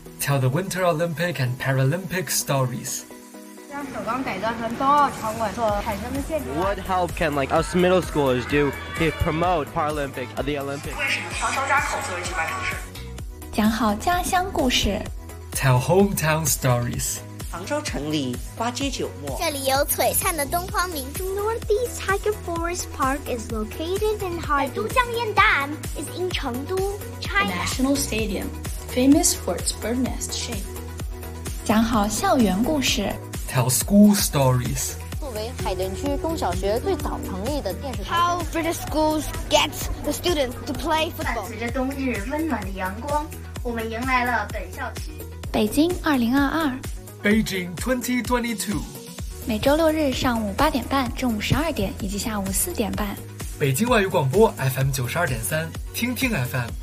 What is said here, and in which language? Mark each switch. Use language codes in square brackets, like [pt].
[en] Tell the Winter Olympic and Paralympic Stories. [zh] 将首钢改造成冬奥场馆所产生的现象。 [en] What help can like us middle schoolers do to promote Paralympic at the Olympics? [zh] 为什么挑张家口作为举办城市？讲好家乡故事， [en] Tell hometown stories. [zh] 杭州城里花街酒陌，这里有璀璨的东方明珠。 [en] Northeast Tiger Forest Park is located in Harbin. [zh] 百都江燕蛋 [en] is in [zh] 成都。 [en] The National Stadium, famous for its bird nest shape. [zh] 讲好校园故事， [en] Tell school stories. [zh] 作为海淀区中小学最早成立的电视台， [en] How British schools get the students to play football. [zh] 伴随着冬日温暖的阳光，我们迎来了本校区北京2022， [en] Beijing 2022。 [zh] 每周六日上午8点半、中午12点以及下午4点半，北京外语广播 FM 92.3，听听 FM。